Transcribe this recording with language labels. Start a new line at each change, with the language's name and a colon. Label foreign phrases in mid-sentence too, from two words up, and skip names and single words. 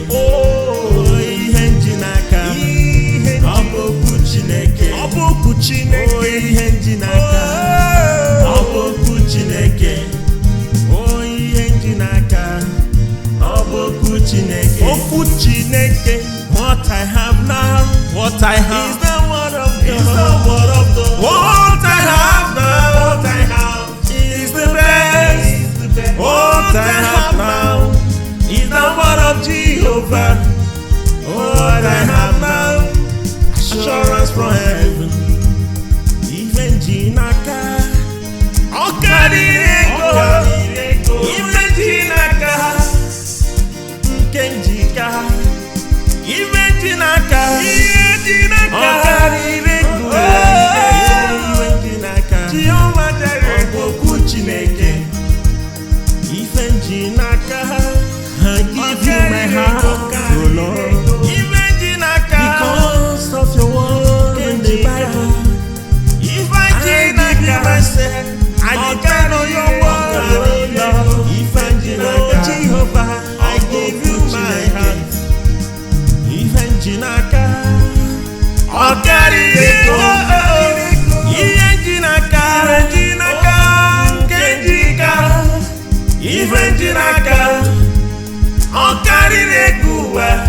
Igbo: Oh, ihe nji n'aka, Ihe ọ bụ okwu Chineke. Ọ bụ okwu Chineke. Oh, ihe nji n'aka, Oh. ọ bụ okwu Chineke. Oh, ihe nji n'aka, ọ bụ okwu Chineke. Okwu Chineke.
English: What I have now, What I have is the word of is God. the word of God. What I have now, What I have is the best. is the best. What I have now is the word of Jehovah. What I have now, assurance from heaven.
Igbo: Ife nji n'aka, Ọ karịrị ego. ọ karịrị ego. Ife nji n'aka, nke nji ka, ife nji n'aka, Ihe nji n'aka. ọ karịrị ego. Oh. Ife nji n'aka, Jehovah Jireh. ọ bụ okwu Chineke. Ife nji n'aka,
English: I give you my heart, oh Lord. Because of your word in the Bible, I give you myself. I depend on your word, oh Lord. Jehovah, I give you my heart.
Igbo: Ife nji n'aka, ọ karịrị ego. Ihe nji n'aka, nke nji ka, ife nji n'aka, ọ karịrị ego ụwa.